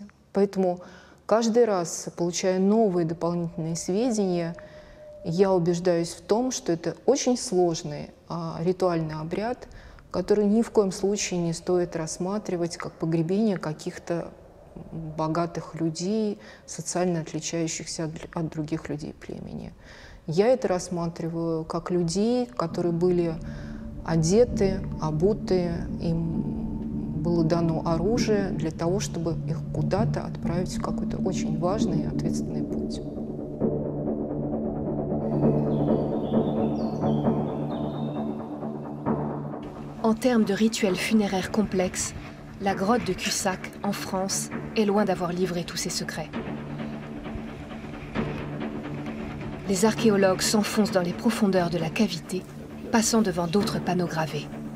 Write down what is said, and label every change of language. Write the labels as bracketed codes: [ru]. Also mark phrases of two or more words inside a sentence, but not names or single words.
[ru] Поэтому каждый раз, получая новые дополнительные сведения, я убеждаюсь в том, что это очень сложный ритуальный обряд, который ни в коем случае не стоит рассматривать как погребение каких-то богатых людей, социально отличающихся от других людей племени. Я это рассматриваю как людей, которые были одеты, обуты, им было дано оружие для того, чтобы их куда-то отправить в какой-то очень важный и ответственный путь. [fr] En termes de rituels funéraires complexes, la grotte de Cussac, en France, est loin d'avoir livré tous ses secrets. Les archéologues s'enfoncent dans les profondeurs de la cavité, passant devant d'autres panneaux gravés.